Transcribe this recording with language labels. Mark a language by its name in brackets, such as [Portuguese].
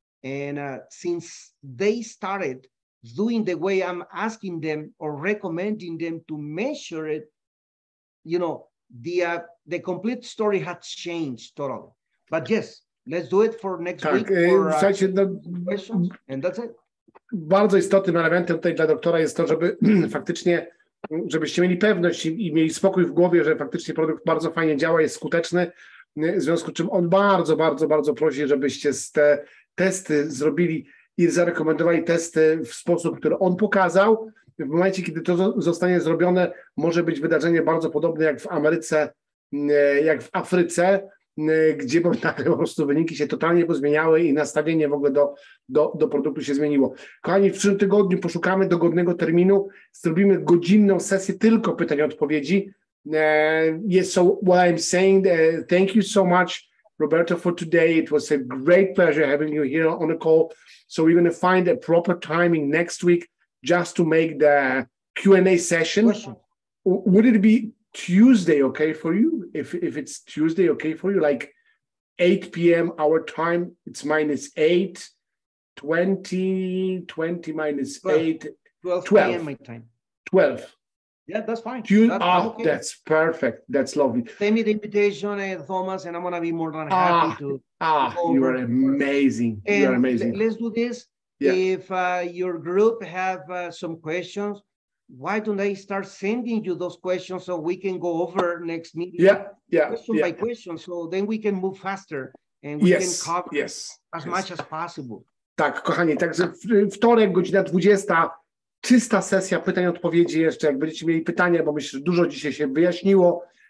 [English] And since they started doing the way I'm asking them or recommending them to measure it, the complete story has changed totally. But yes, let's do it for next week. Questions, and that's it. [Polish] Bardzo istotnym elementem tutaj dla doktora jest to, żeby faktycznie, żebyście mieli pewność i mieli spokój w głowie, że faktycznie produkt bardzo fajnie działa, jest skuteczny, w związku z czym on bardzo, bardzo, bardzo prosi, żebyście te testy zrobili i zarekomendowali testy w sposób, który on pokazał. W momencie, kiedy to zostanie zrobione, może być wydarzenie bardzo podobne jak w Ameryce, jak w Afryce, gdzie po prostu wyniki się totalnie pozmieniały i nastawienie w ogóle do produktu się zmieniło. Kochani, w przyszłym tygodniu poszukamy dogodnego terminu, zrobimy godzinną sesję tylko pytań i odpowiedzi. [English] Yes, so what I'm saying, thank you so much, Roberto, for today. It was a great pleasure having you here on the call. So we're going to find a proper timing next week just to make the Q&A session. Question. Would it be Tuesday okay for you? If it's Tuesday okay for you, like 8 p.m. our time, it's -8, 20 minus 8, 12 p.m. my time. 12. Yeah, that's fine. Okay. That's perfect. That's lovely. Send me the invitation, Thomas, and I'm going to be more than happy to you are amazing. And you are amazing. Let's do this. Yeah. If your group have some questions, why don't I start sending you those questions so we can go over next meeting? Question by question, so then we can move faster and we can cover as much as possible. [Polish] Tak, kochani, także wtorek, godzina 20, czysta sesja pytań i odpowiedzi jeszcze, jak będziecie mieli pytania, bo myślę, że dużo dzisiaj się wyjaśniło.